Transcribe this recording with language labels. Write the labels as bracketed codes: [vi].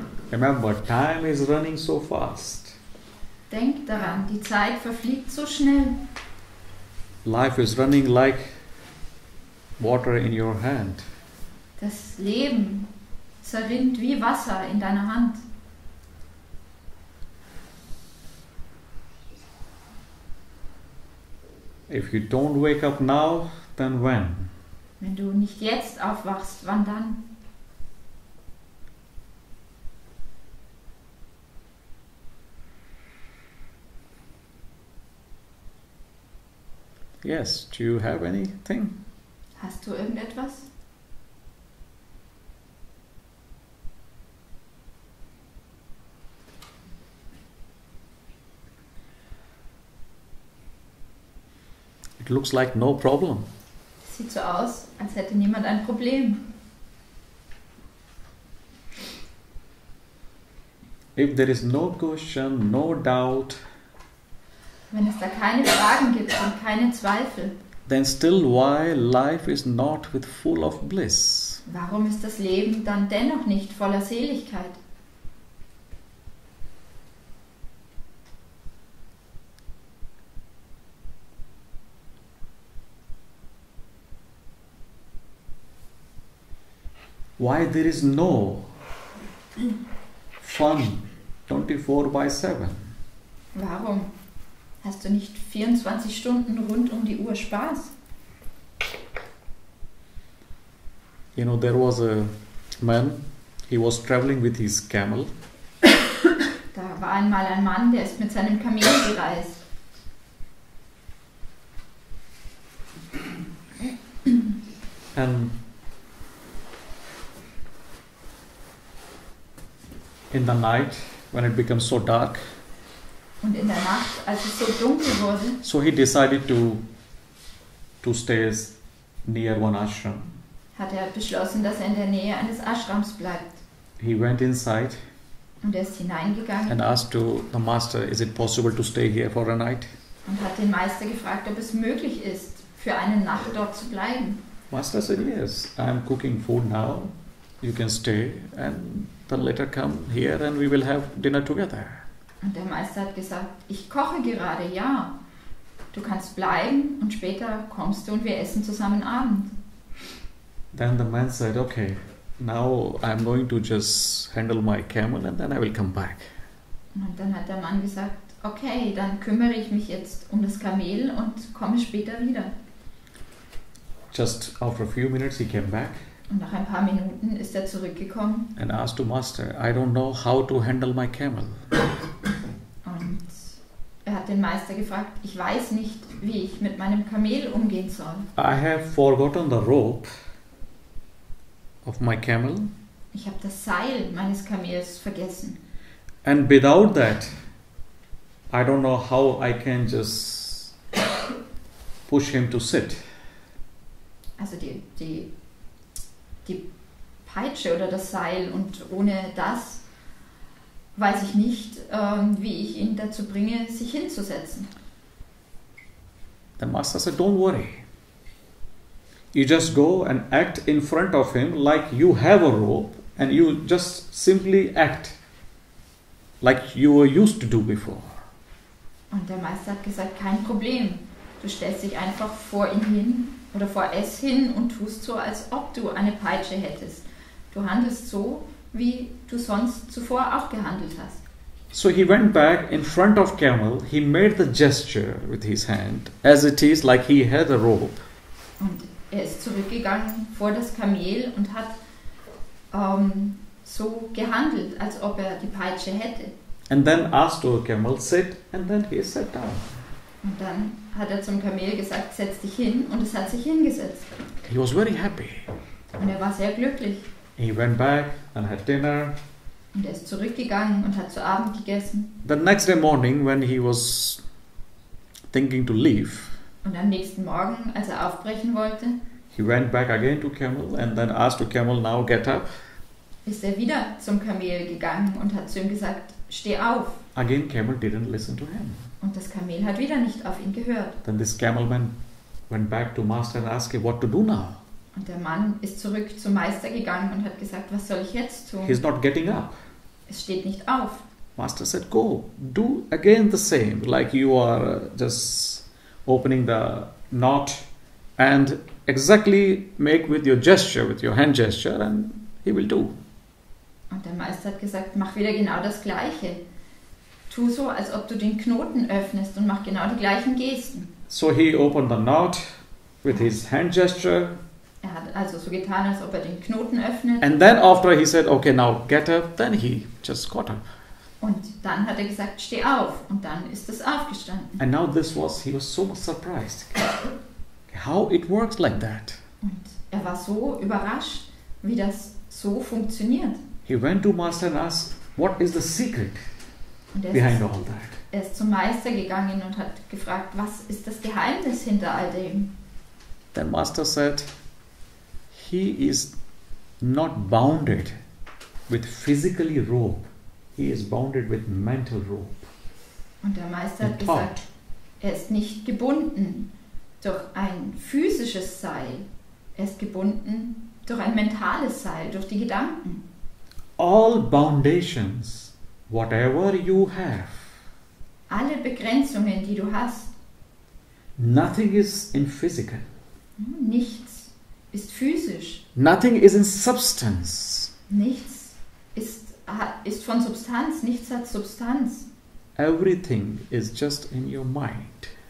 [en] Remember, time is running so fast. [de] Denkt daran, die Zeit verfliegt so schnell. [en] Life is running like water in your hand. [de] Das Leben zerrinnt wie Wasser in deiner Hand. [en] If you don't wake up now, then when? [de] Wenn du nicht jetzt aufwachst, wann dann? [en] Yes, do you have anything? [de] Hast du irgendetwas? [en] It looks like no problem. [de] Sieht so aus, als hätte niemand ein Problem. [en] If there is no question, no doubt, [de] Wenn es da keine Fragen gibt und keine Zweifel, [en] then still why life is not with full of bliss? [de] warum ist das Leben dann dennoch nicht voller Seligkeit? [en] Why there is no fun 24/7? [de] Warum hast du nicht 24 Stunden rund um die Uhr Spaß? [en] You know, there was a man, he was traveling with his camel, [de] Da war einmal ein Mann, der ist mit seinem Kamel gereist. [en] and in the night, when it becomes so dark, [de] Und in der Nacht, als es so dunkel wurde, [en] so he decided to stay near one ashram. [de] hat er beschlossen, dass er in der Nähe eines Ashrams bleibt. [en] He went inside [de] Und er ist hineingegangen [en] and asked to the master, is it possible to stay here for a night? [de] und hat den Meister gefragt, ob es möglich ist, für eine Nacht dort zu bleiben. [en] Master said, yes, I am cooking food now. You can stay and then later come here and we will have dinner together. [de] Und der Meister hat gesagt, ich koche gerade, ja. Du kannst bleiben und später kommst du und wir essen zusammen Abend. [en] Then the man said, okay, now I am going to just handle my camel and then I will come back. [de] Und dann hat der Mann gesagt, okay, dann kümmere ich mich jetzt um das Kamel und komme später wieder. [en] Just after a few minutes he came back [de] Und nach ein paar Minuten ist er zurückgekommen [en] and asked to master, I don't know how to handle my camel. [de] und er hat den Meister gefragt, ich weiß nicht, wie ich mit meinem Kamel umgehen soll. [en] I have forgotten the rope of my camel, [de] Ich habe das Seil meines Kamels vergessen. [en] and without that I don't know how I can just push him to sit. [de] Also die Peitsche oder das Seil, und ohne das weiß ich nicht, wie ich ihn dazu bringe, sich hinzusetzen. [en] The master said, don't worry. You just go and act in front of him like you have a rope and you just simply act like you were used to do before. [de] Und der Meister hat gesagt, kein Problem. Du stellst dich einfach vor ihn hin oder vor es hin und tust so, als ob du eine Peitsche hättest. Du handelst so, wie du sonst zuvor auch gehandelt hast. [en] So he went back in front of camel, he made the gesture with his hand as it is like he had a rope. [de] Und er ist zurückgegangen vor das Kamel und hat so gehandelt, als ob er die Peitsche hätte. [en] And then asked the camel, sit, and then he sat down. [de] Und dann hat er zum Kamel gesagt, setz dich hin, und es hat sich hingesetzt. [en] He was very happy. [de] Und er war sehr glücklich. [en] He went back and had dinner. [de] Und er ist zurückgegangen und hat zu Abend gegessen. [en] The next day morning, when he was thinking to leave, [de] Und am nächsten Morgen, als er aufbrechen wollte, [en] he went back again to camel and then asked the camel, now get up. [de] ist er wieder zum Kamel gegangen und hat zu ihm gesagt, steh auf. [en] Again camel didn't listen to him. [de] Und das Kamel hat wieder nicht auf ihn gehört. [en] Then this camelman went back to master and asked him what to do now. [de] Und der Mann ist zurück zum Meister gegangen und hat gesagt, was soll ich jetzt tun? [en] He's not getting up. [de] Es steht nicht auf. [en] Master said, go, do again the same, like you are just opening the knot and exactly make with your gesture, with your hand gesture, and he will do. [de] Und der Meister hat gesagt, mach wieder genau das Gleiche. Tu so, als ob du den Knoten öffnest und mach genau die gleichen Gesten. [en] So he opened the knot with his hand gesture. [de] Er hat also so getan, als ob er den Knoten öffnet. [en] And then after he said, okay, now get up, then he just got up. [de] Und dann hat er gesagt, steh auf. Und dann ist es aufgestanden. [en] And now he was so much surprised. How it works like that. [de] Und er war so überrascht, wie das so funktioniert. [en] He went to master and asked, what is the secret [de] Und [en] behind all that? [de] Er ist zum Meister gegangen und hat gefragt, was ist das Geheimnis hinter all dem? [en] Then master said, he is not bounded with physically rope. He is bounded with mental rope. [de] Und der Meister hat gesagt, er ist nicht gebunden durch ein physisches Seil. Er ist gebunden durch ein mentales Seil, durch die Gedanken. [en] All boundations, whatever you have, [de] alle Begrenzungen, die du hast, [en] nothing is in physical. [de] Nichts ist physisch. [en] Nothing is in substance. [de] Nichts ist von Substanz, nichts hat Substanz. [en] Everything is just in your mind.